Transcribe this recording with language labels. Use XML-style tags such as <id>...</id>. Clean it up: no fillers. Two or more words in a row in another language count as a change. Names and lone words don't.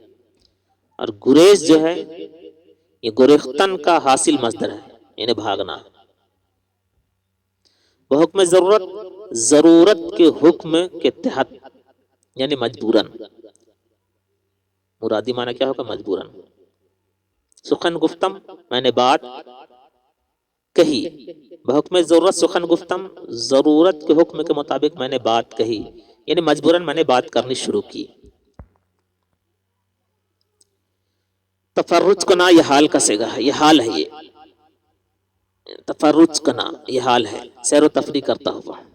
<ur>اور گریز جو ہے یہ گریختن کا حاصل مصدر ہے، یعنی بھاگنا۔</ur> <fa>بحکم ضرورت،</fa> <ur>ضرورت کے حکم کے تحت یعنی مجبوراً، مرادی معنی کیا ہوگا مجبوراً۔</ur> <fa>سخن گفتم</fa> <ur>میں نے بات کہی،</ur> <fa>بحکم ضرورت سخن گفتم،</fa> <ur>ضرورت کے حکم کے مطابق میں نے بات کہی، یعنی مجبوراً میں نے بات کرنی شروع کی۔</ur> <fa>تفرج کنا</fa> <ur>یہ حال کا صیغہ ہے، یہ حال ہے، یہ</ur> <fa>تفرج کنا</fa> <ur>یہ حال ہے، سیر و تفریح کرتا ہوا۔</ur>